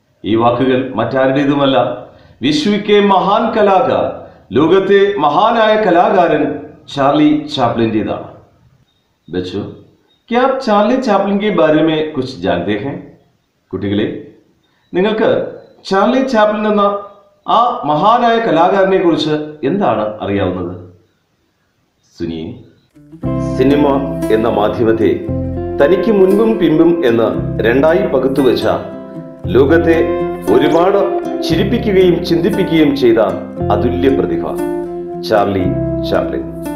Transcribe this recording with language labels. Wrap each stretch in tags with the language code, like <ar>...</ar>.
<ml>ഈ വാക്കുകൾ മറ്റാരുടേതുമല്ല,</ml> <hi>വിശ്വക്കെ മഹാൻ കലാകാർ,</hi> <ml>ലോകത്തെ മഹാനായ കലാകാരൻ ചാർലി ചാപ്ലിൻ്റെതാണ്.</ml> <hi>ബച്ചോ, क्या आप ചാർലി ചാപ്ലിൻ के बारे में कुछ जानते हैं?</hi> <ml>കുട്ടികളെ, നിങ്ങൾക്ക് ചാർലി ചാപ്ലിൻ എന്ന ആ മഹാനായ കലാകാരനെ കുറിച്ച് എന്താണ് അറിയാവുന്നത്? സുനിയെ, സിനിമ എന്ന മാധ്യമത്തെ തനിക്ക് മുൻപും പിമ്പും എന്ന് രണ്ടായി പകുത്തുവെച്ച, ലോകത്തെ ഒരുപാട് ചിരിപ്പിക്കുകയും ചിന്തിപ്പിക്കുകയും ചെയ്ത അതുല്യ പ്രതിഭ ചാർലി ചാപ്ലിൻ.</ml>